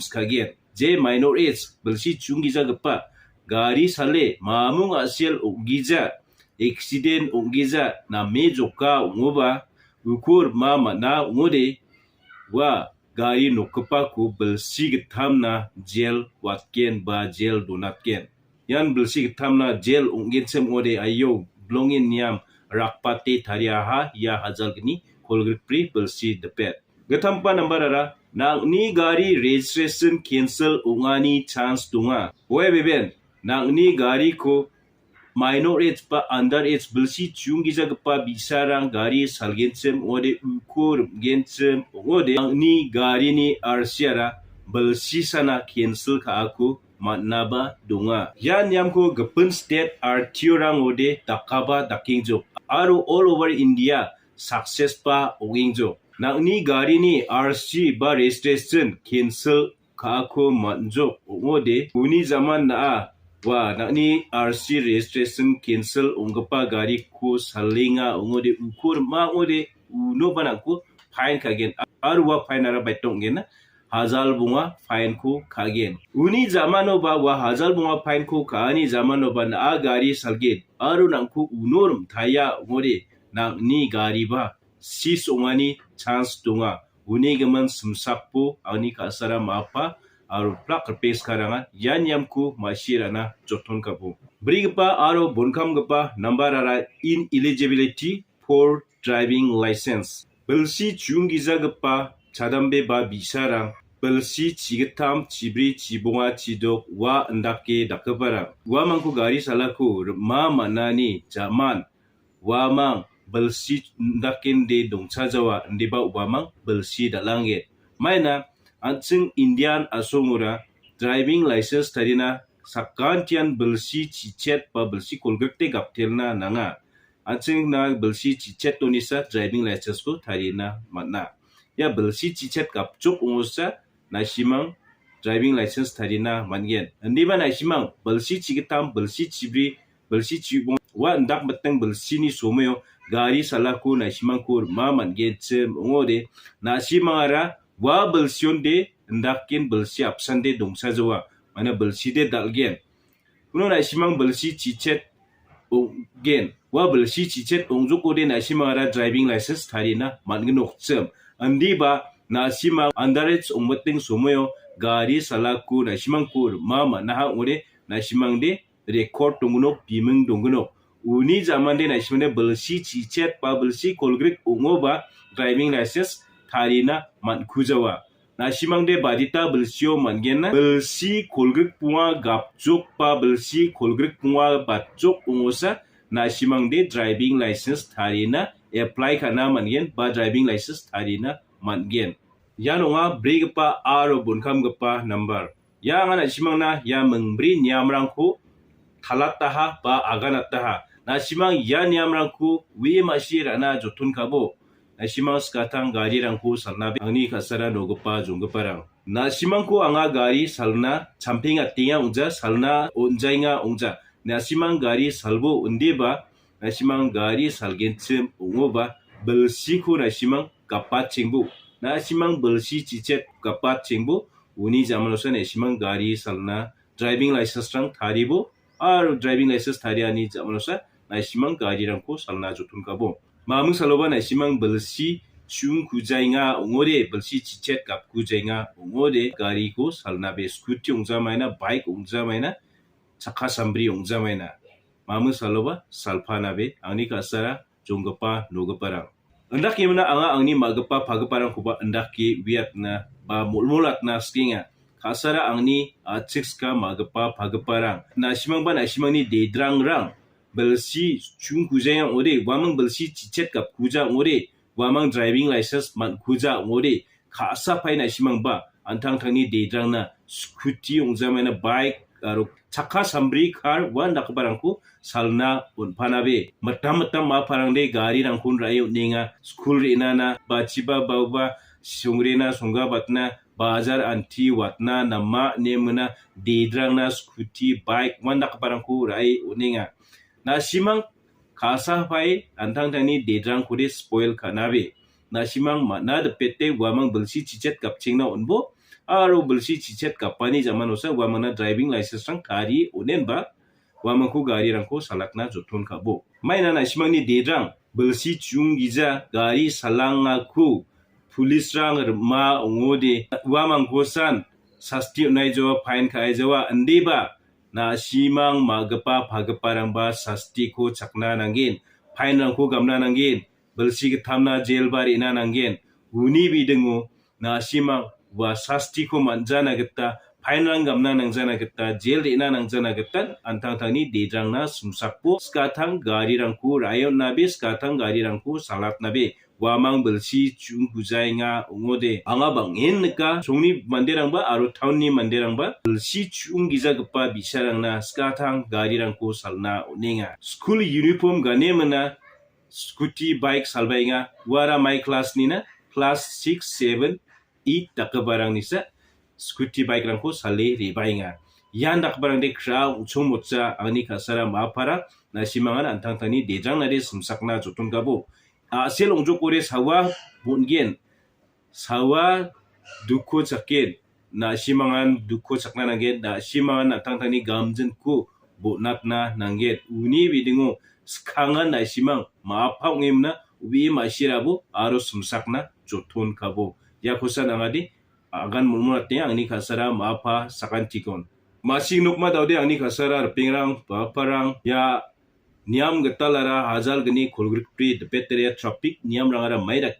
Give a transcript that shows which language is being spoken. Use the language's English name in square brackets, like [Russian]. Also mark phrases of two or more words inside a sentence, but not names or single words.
[Garo] Je [English] minor age [Garo] belsi chungi jagpa gari sale mamung asil ugija accident ugija na mejoka ungoba ukur mama na ungode wa gari nokpa ku belsi gitam na jail watken ba jail donatken yan belsi gitam na jail ungen sem ode ayo blongin niam rakpate tariaha ya hazal gini kolgripri belsi depet gatampa number ara nang ni gari [English] registration cancel [Garo] ungani chance dunga we beben nang ni gari ko [English] minor age [Garo] pa [English] under age [Garo] belsi chungiza gpa bisarang gari salgensem ode ukur gensem ode ni gari ni arsiara belsi sana cancel ka aku matnaba dunga yan yam ko gapun state RTO rang ode takaba dakingjo aro [English] all over India [Garo] success pa ongingjo nang ni gari ni RC ba [English] registration cancel [Garo] ka aku matjo ode uni zaman na wa nakni [English] RC registration cancel [Garo] ungapa gari ko salinga ungode ukur ma ngode uno banako fine kagen arwa fine ara baitong gen hazal bunga fine ko kagen uni zamano ba wa hazal bunga fine ko kaani zamano ba na gari salget aru nangko unorum thaya ngode nakni gari ba sis ungani chance dunga uni geman sumsakpo ani kasara mapa aro plak kerpes karangan yan yamku masirana joton kapu brigpa aro bonkam gpa number ara [English] ineligibility for driving license [Garo] belsi chungiza gpa chadambe ba bisarang belsi chigetam chibri chibonga chidok wa ndake dakabara wa mangku gari salaku ma manani zaman wa mang belsi ndakin de dongcha jawa ndeba ubamang belsi dalange maina Antsing Indian asongura [English] driving license [Garo] tarina sakantian belsi cicet pa belsi kolgakte gaptelna nanga antsing na belsi cicet tonisa [English] driving license [Garo] ko tarina matna ya belsi cicet kapcuk ungusa nasimang [English] driving license [Garo] tarina mangen andiba nasimang belsi cigetam belsi cibri belsi cibong wa ndak beteng belsi ni somoyo gari salaku nasimang kur ma mangen cem ungode nasimangara wa belsion de ndakin belsi absan de dongsa jawa mana belsi de dalgen kuno na simang belsi cicet gen wa belsi cicet ongjuko de na simara [English] driving license [Garo] tharina mangnok chem andi ba na simang underage ongmeting somoyo gari salaku na simang kur mama na ha ore na simang de record tungno bimeng dongno uni zaman de na simang de belsi cicet pa belsi kolgrik ongoba [English] driving license [Garo] tarina man kujawa na simang de badita belsio mangenna belsi kolgrik punga gapjuk pa belsi kolgrik punga batjuk ungosa na simang de [English] driving license [Garo] tarina apply kana mangen ba [English] driving license [Garo] tarina mangen yanonga brigpa aro bunkam gpa number ya ngana simang na ya mengbri nyamrangko thalataha ba aganataha na simang ya nyamrangko wi masirana jotun kabo na simang skatang gari rangko salna angni kasara nogpa jongparang na simang ko anga gari salna champing atinga ungja salna onjainga ungja na simang gari salbo undeba na simang gari salgenchem ungoba belsi ko na simang kapat chengbu na simang belsi cicet kapat chengbu uni jamanosa na simang gari salna [English] driving license [Garo] rang tharibo ar [English] driving license [Garo] thariani jamanosa na simang gari rangko salna jotun kabo mamung saloba na simang belsi chung kujainga ungode belsi cicet kap kujainga ungode gari ko salna be scooty ungja maina bike ungja maina chakha sambri ungja maina mamung saloba salphana be angni kasara jonggapa nogapa endak yemna anga angni magapa phagapa kuba endak ki wiatna ba mulmulat na skinga kasara angni achikska magapa phagapa na simang ba na simang ni dedrang rang belsi chung kujayang ore wamang belsi cicet kap kuja ore wamang [English] driving license [Garo] man kuja ore khasa paina simang ba antang thangni dedrang na scooty ongja maina bike aro chakha sambri car wan dakbarangko salna unpanabe matam ma parangde gari rangkun rayo ninga school inana bachiba bauba songrena songa batna bazar anti watna nama nemna dedrang na [English] scooty bike [Garo] wan dakbarangko rai uninga na simang khasa pai antang tani dedrang kode spoil kanabe na simang mana de pete wamang belsi cicet kapching na unbo aro belsi cicet kapani zaman osa wamana [English] driving license [Garo] rang tari onen ba wamangku gari rangko salakna joton kabo. Maina na simangni dedrang belsi chung giza gari salangaku pulis rang ma ngode wamangko san sasti unai jawa fine kai jawa andeba na simang magapa pagaparang ba sasti ko cakna nangin fine rangko gamna nangin belsi ketamna jail bari na nangin uni bidengo na simang wa sasti ko manjana geta fine rang gamna nangjana geta jail ina nangjana geta antang tangni dedrang na sumsakpo skatang gari rangko rayon nabe skatang gari rangko salat nabe wamang belsi chung huzai nga ungode anga bangin neka songni manderang ba aro taunni manderang ba belsi chung giza gepa bisarang na skatang gari rangko salna uninga [English] school uniform [Garo] gane mana [English] scooty bike [Garo] salbai nga wara [English] my class [Garo] nina [English] class 6 7 8 [Garo] takabarang nisa [English] scooty bike [Garo] rangko sale rebai nga yan dakbarang de kra uchong motsa angni kasara mapara na simangan antang tani dedrang na de sumsakna jotun gabo asel ongjok ore sawa bongen sawa duko chaken na simangan duko chakna nangen na simangan natang tani gamjen ku bonatna nangen uni bidingo skangan na simang maapang ngemna ubi masirabu aro sumsakna joton kabo yakosan angadi agan mulmunatnya angni kasara maapa sakan tikon masing nukma daude angni kasara pingrang paparang ya niam getalara hazal geni kolgripri depeteria traffic niam rangara maida